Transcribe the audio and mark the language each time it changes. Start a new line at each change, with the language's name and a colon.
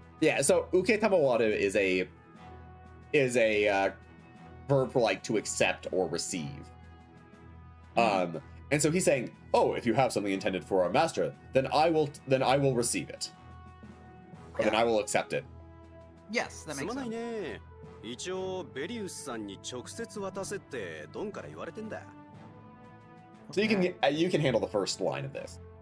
English: Yeah, so uketamawaro is a verb for like to accept or receive. And so he's saying, oh, if you have something intended for our master, then I will receive it. Or then I will accept it. Yes, that
Japanese: す
English: makes
Japanese: まないね。一応ベリウスさんに直接渡せってドンから言われてんだ。
English: So you can handle the first line of this.